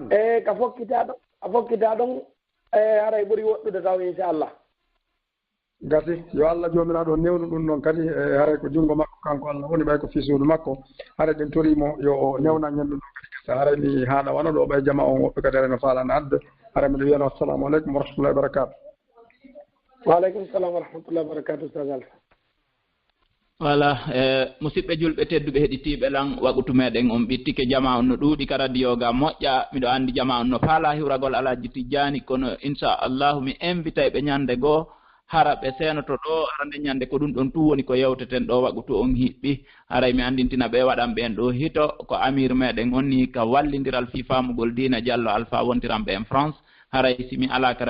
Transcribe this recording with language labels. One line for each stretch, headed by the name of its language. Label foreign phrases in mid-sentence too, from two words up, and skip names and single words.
Fula: ka fokkita ɗon haray ɓuri woɗɗude taw inchallah gasi yo Allah jomiraɗo newnu ɗum ɗon kadi haray ko junngo makko kanko Allah woni ɓay ko fisuudu makko haray ɗen torimo yo newna ñen ɗum ɗon kadi gasa haray mi haala wona ɗo ɓay jama on woɓɓe kadi haray no faalano adde haray miɗo wiyano
Arabic: السلام عليكم ورحمة الله وبركاته. وعليكم السلام ورحمة الله وبركاته Ustaz Alpha.
Fula: Voilà musidɓe julɓe tedduɓe heɗitiɓe lan waɓutu meɗen on ɓittike jama on no ɗuuɗi ka radio ga moƴƴa miɗo andi jama on no faala hiwragol Alhaji Tidiani kono inchallahu mi invite ɓe ñande goo hara ɓe senoto ɗo arande ñande ko ɗum ɗon tu woni ko yewteten ɗo waɓutu on hiɓɓi haray mi andintina ɓe waɗan ɓen ɗo hito ko amir meɗen onni ka wallidiral fi famugol dina Diallo Alpha wontiranɓe en France haray simi ala ka